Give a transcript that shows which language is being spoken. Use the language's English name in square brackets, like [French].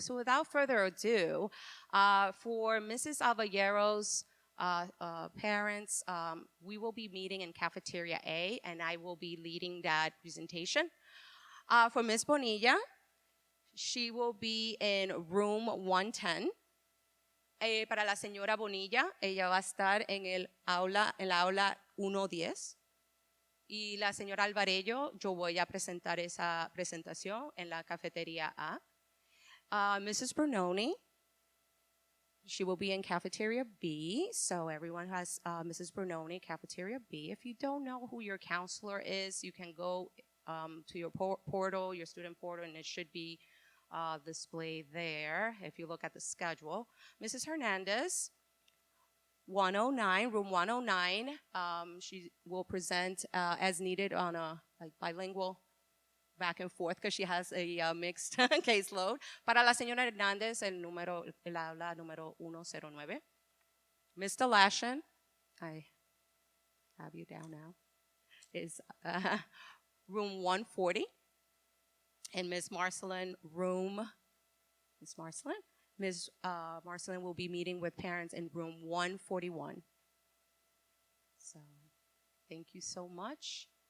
[English] So without further ado, for Mrs. Avallaro's parents, we will be meeting in Cafeteria A, and I will be leading that presentation. For Ms. Bonilla, she will be in room 110. [Spanish] Para la señora Bonilla, ella va a estar en la aula 110. Y la señora Alvarello, yo voy a presentar esa presentación en la Cafetería A. [English] Mrs. Bernoni, She will be in cafeteria B, so everyone has Mrs. Brunoni, cafeteria B. If you don't know who your counselor is, you can go to your portal, your student portal, and it should be displayed there if you look at the schedule. Mrs. Hernandez, 109, room 109. She will present as needed on a bilingual back and forth because she has a mixed caseload. [Spanish] Para la señora Hernández, el aula número 109. [English] Mr. Lashen, I have you down now, is room 140. And Ms. Marcelin, Ms. Marcelin will be meeting with parents in room 141. So, thank you so much.